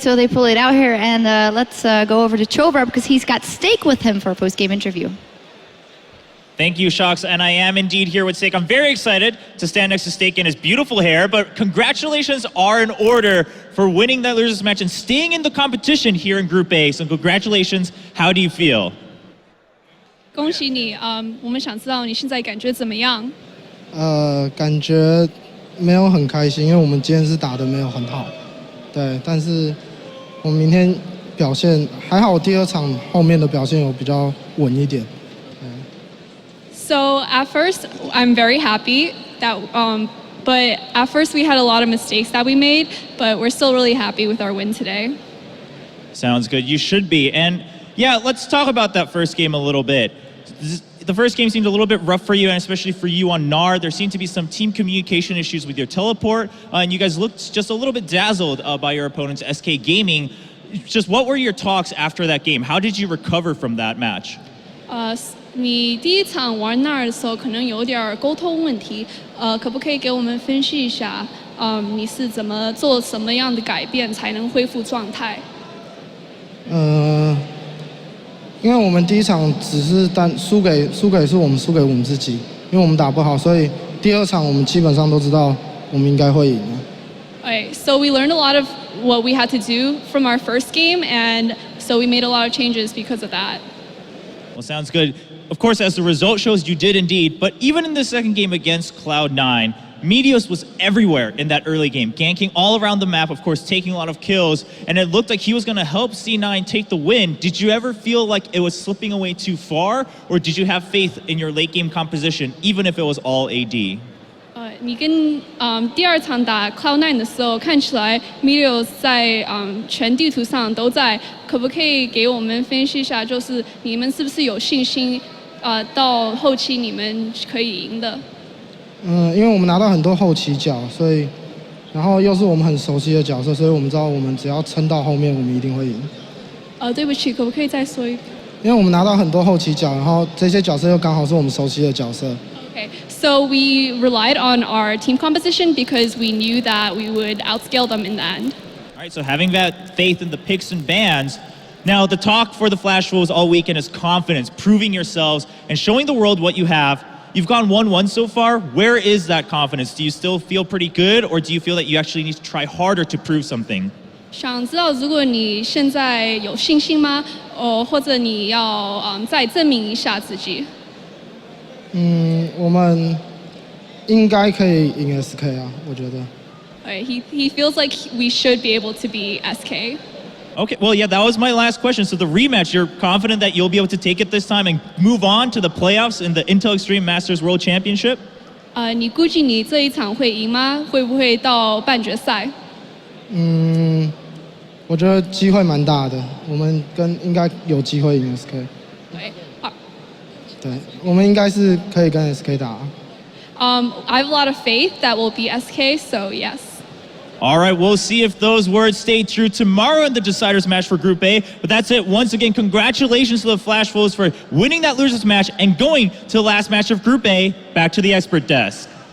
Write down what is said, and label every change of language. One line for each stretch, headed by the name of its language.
English: So they pull it out here, and let's go over to Chobra because he's got Steak with him for a post-game interview. Thank you, Shox, and I am indeed here with Steak. I'm very excited to stand next to Steak in his beautiful hair, but congratulations are in order for winning that losers match and staying in the competition here in Group A. So congratulations. How do you feel?
Chinese: 恭喜你，我们想知道你现在感觉怎么样？感觉没有很开心，因为我们今天是打得没有很好，对，但是我们明天表现还好，第二场后面的表现有比较稳一点。
English: So at first, I'm very happy that, but at first we had a lot of mistakes that we made, but we're still really happy with our win today. Sounds good. You should be. And yeah, let's talk about that first game a little bit. The first game seemed a little bit rough for you, and especially for you on Gnar. There seemed to be some team communication issues with your teleport, and you guys looked just a little bit dazzled by your opponent's SK Gaming. Just what were your talks after that game? How did you recover from that match?
Chinese: 你第一场玩那儿的时候可能有点沟通问题，可不可以给我们分析一下，你是怎么做什么样的改变才能恢复状态？因为我们第一场只是输给是我们输给我们自己，因为我们打不好，所以第二场我们基本上都知道我们应该会赢。
English: Okay, so we learned a lot of what we had to do from our first game, and so we made a lot of changes because of that. Well, sounds good. Of course, as the result shows, you did indeed. But even in the second game against Cloud9, Meteos was everywhere in that early game, ganking all around the map, of course, taking a lot of kills, and it looked like he was going to help C9 take the win. Did you ever feel like it was slipping away too far, or did you have faith in your late game composition, even if it was all AD?
Chinese: 你跟第二场打 Cloud9 的时候，看起来 Meteos 在全地图上都在，可不可以给我们分析一下，就是你们是不是有信心，到后期你们可以赢的？因为我们拿到很多后期角，所以然后又是我们很熟悉的角色，所以我们知道我们只要撑到后面，我们一定会赢。对不起，可不可以再说一遍？因为我们拿到很多后期角，然后这些角色又刚好是我们熟悉的角色。
English: Okay, so we relied on our team composition because we knew that we would outscale them in the end. All right, so having that faith in the picks and bans. Now, the talk for the Flash Wolves all weekend is confidence, proving yourselves, and showing the world what you have. You've gone 1-1 so far. Where is that confidence? Do you still feel pretty good, or do you feel that you actually need to try harder to prove something?
Chinese: 想知道如果你现在有信心吗？或者你要再证明一下自己？我们应该可以赢 SK 啊，我觉得。
English: He feels like we should be able to beat SK. Okay, well, yeah, that was my last question. So the rematch, you're confident that you'll be able to take it this time and move on to the playoffs in the Intel Extreme Masters World Championship?
Chinese: 你估计你这一场会赢吗？会不会到半决赛？我觉得机会蛮大的，我们应该有机会赢 SK。对，我们应该是可以跟 SK 打。
English: I have a lot of faith that we'll beat SK, so yes. All right, we'll see if those words stay true tomorrow in the deciders match for Group A. But that's it. Once again, congratulations to the Flash Wolves for winning that losers match and going to the last match of Group A. Back to the expert desk.